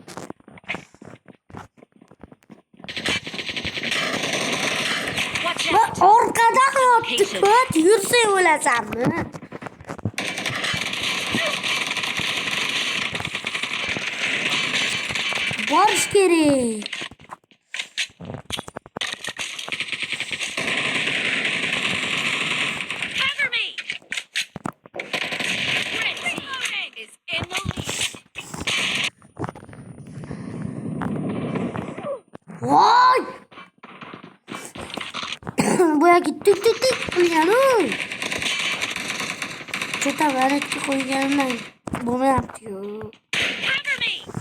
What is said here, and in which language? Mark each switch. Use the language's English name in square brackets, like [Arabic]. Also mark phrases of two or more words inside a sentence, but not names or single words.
[Uzbek] Orqadan otib yursang o'lasanmi? Borish kerak. [English] Cover me. Red team is in the lead. Voy! [Uzbek] bu yoqqa tik qilgan-ku. Cheta varetga qo'yganman. Bo'lmayapti-yu. [English] Cover me.